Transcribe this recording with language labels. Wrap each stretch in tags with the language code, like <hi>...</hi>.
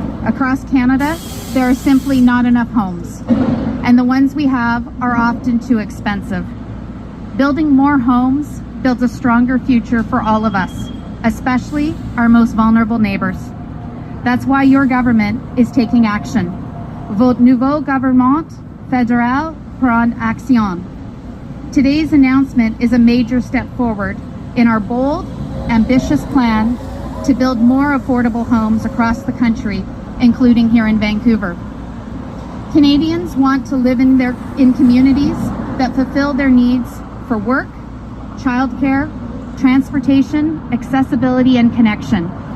<en>Across Canada, there are simply not enough homes, and the ones we have are often too expensive. Building more homes builds a stronger future for all of us, especially our most vulnerable neighbours. That's why your government is taking action.</en> <fr>Votre nouveau gouvernement fédéral prend action.</fr> <en>Today's announcement is a major step forward in our bold, ambitious plan to build more affordable homes across the country, including here in Vancouver. Canadians want to live in communities that fulfill their needs for work, childcare, transportation, accessibility, and connection.</en>